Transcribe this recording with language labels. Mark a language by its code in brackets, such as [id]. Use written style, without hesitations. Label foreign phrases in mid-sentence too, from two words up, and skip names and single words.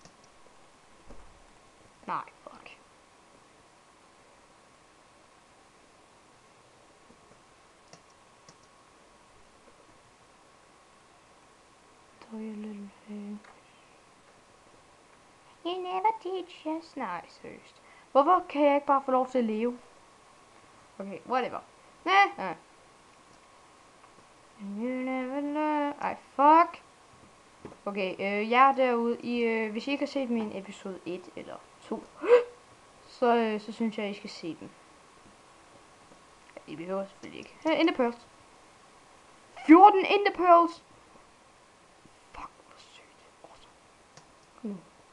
[en] Nej, fuck. Little thing. You never teach us. [da] Nej, seriøst. Hvorfor kan jeg ikke bare få lov til at leve? [en] Okay, whatever. Nej. You never learn. [da] Ej, fuck. Okay, jeg er derude i, hvis I ikke har set min episode 1 eller 2, så synes jeg, I skal se den. I behøver selvfølgelig ikke. Her, Ender Pearls. 14 Ender Pearls! Fuck, hvor sygt. Awesome. Kom nu.